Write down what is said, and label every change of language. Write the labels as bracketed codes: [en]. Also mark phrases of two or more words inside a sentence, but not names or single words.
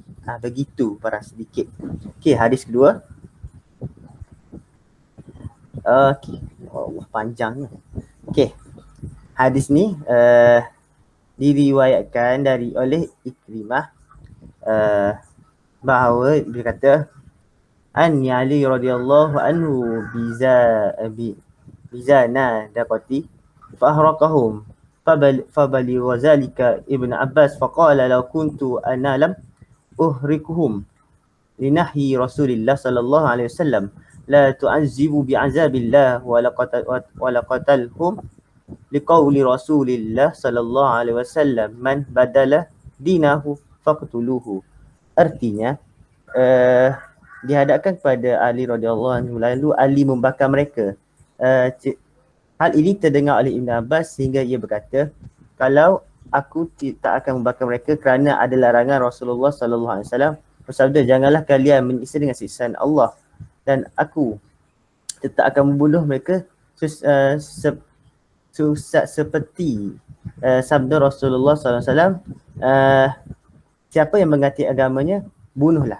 [ms] Begitu para sedikit. Okey, hadis kedua. Okey, Allah panjangnya. Okey. Hadis ni diriwayatkan oleh Ikrimah bahawa dia kata an Ali [ar] رضي الله عنه بزنادقة فأحرقهم فبلغ وذلك ابن عباس فقال لو كنت أنا لم أحرقهم لنهي رسول الله صلى الله عليه وسلم لا تعذبوا بعذاب الله ولقتلتهم لقول رسول الله صلى الله عليه وسلم من بدل دينه فاقتلوه. [ms] Artinya dihadapkan kepada Ali [ar] رضي الله عنه, [ms] lalu Ali membakar mereka. Hal ini terdengar oleh Ibn Abbas sehingga ia berkata, kalau aku tak akan membakar mereka kerana ada larangan Rasulullah [ar] صلى الله عليه وسلم [ms] bersabda, janganlah kalian menyiksa dengan siksaan Allah, dan aku tetap akan membunuh mereka seperti sabda Rasulullah [ar] صلى الله عليه وسلم, [ms] siapa yang mengganti agamanya, bunuhlah.